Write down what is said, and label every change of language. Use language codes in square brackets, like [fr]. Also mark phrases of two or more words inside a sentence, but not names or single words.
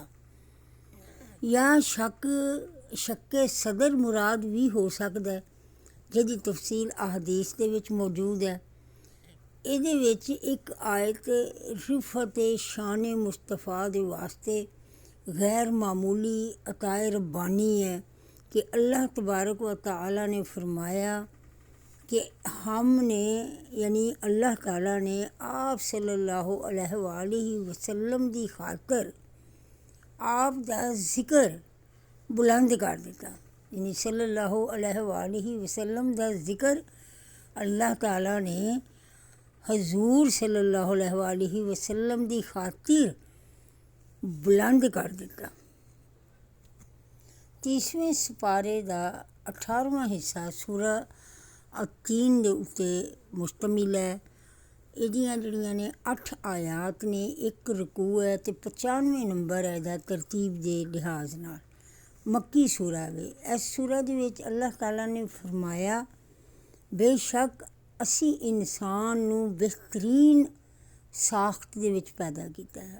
[pa] ਜਾਂ ਸ਼ੱਕੇ ਸਦਰ ਮੁਰਾਦ ਵੀ ਹੋ ਸਕਦਾ ਹੈ, ਜਿਹਦੀ ਤਫਸੀਲ ਅਹਾਦੀਸ ਦੇ ਵਿੱਚ ਮੌਜੂਦ ਹੈ। ਇਹਦੇ ਵਿੱਚ ਇੱਕ ਆਇਤ ਰਿਫਤ ਸ਼ਾਨ ਮੁਸਤਫਾ ਦੇ ਵਾਸਤੇ ਗੈਰ ਮਾਮੂਲੀ ਅਤਾਏ ਰੱਬਾਨੀ ਹੈ ਕਿ [ar] الله تبارك وتعالى [ur] نے فرمایا کہ ہم نے یعنی اللہ تعالیٰ نے آپ [ar] صلى الله عليه وسلم [ur] کی خاطر [pa] ਆਪ ਦਾ ਜ਼ਿਕਰ ਬੁਲੰਦ ਕਰ ਦਿੱਤਾ। [ur] یعنی [ar] صلى الله عليه وسلم [ur] کا ذکر اللہ تعالیٰ نے حضور [ar] صلى الله عليه وسلم [ur] کی خاطر بلند کر دتا. 30ویں سپارے کا 18واں حصہ سورہ التین کے اتے مشتمل ہے. [pa] ਇਹਦੀਆਂ ਜਿਹੜੀਆਂ ਨੇ 8 ਆਇਤ ਨੇ, ਇੱਕ ਰਕੂ ਹੈ ਅਤੇ 95 ਨੰਬਰ ਹੈ ਇਹਦਾ ਤਰਤੀਬ ਦੇ ਲਿਹਾਜ਼ ਨਾਲ। ਮੱਕੀ ਸੂਰਾ ਵੇ। ਇਸ ਸੂਰਾ ਦੇ ਵਿੱਚ ਅੱਲਾਹ ਤਾਲਾ ਨੇ ਫਰਮਾਇਆ, ਬੇਸ਼ੱਕ ਅਸੀਂ ਇਨਸਾਨ ਨੂੰ ਬਿਹਤਰੀਨ ਸਾਖਤ ਦੇ ਵਿੱਚ ਪੈਦਾ ਕੀਤਾ ਹੈ।